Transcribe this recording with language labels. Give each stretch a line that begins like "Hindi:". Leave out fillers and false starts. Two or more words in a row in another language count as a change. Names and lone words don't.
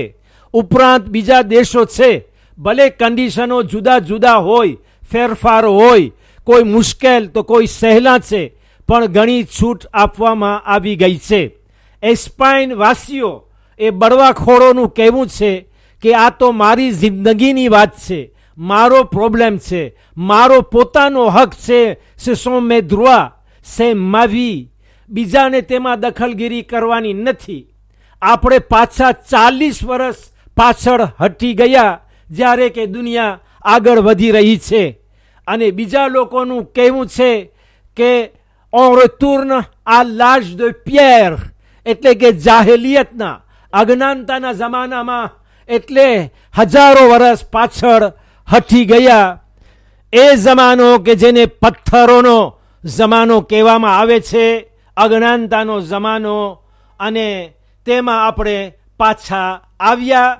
Gujarati: ઉપરાંત બીજા દેશો છે, ભલે કન્ડિશનો જુદા જુદા હોય, ફેરફાર હોય, કોઈ મુશ્કેલ તો કોઈ સહેલા છે, પણ ઘણી છૂટ આપવામાં આવી ગઈ છે. એસ્પાઇન વાસીઓ એ બળવાખોરોનું કહેવું છે કે આ તો મારી જિંદગીની વાત છે, મારો પ્રોબ્લેમ છે, મારો પોતાનો હક છે.
French: ce sont mes droits, c'est ma vie.
Gujarati: બીજાને તેમાં દખલગીરી કરવાની નથી. આપણે પાછા 40 વર્ષ પાછળ હટી ગયા જ્યારે કે દુનિયા આગળ વધી રહી છે. અને બીજા લોકોનું કહેવું છે કે
French: on retourne à l'âge de pierre
Gujarati: એટલે કે જાહેલિયતના, અજ્ઞાનતાના જમાનામાં એટલે હજારો વર્ષ પાછળ હટી ગયા. એ જમાનો કે જેને પથ્થરોનો જમાનો કહેવામાં આવે છે, અજ્ઞાનતાનો જમાનો, અને તેમાં આપણે પાછા આવ્યા.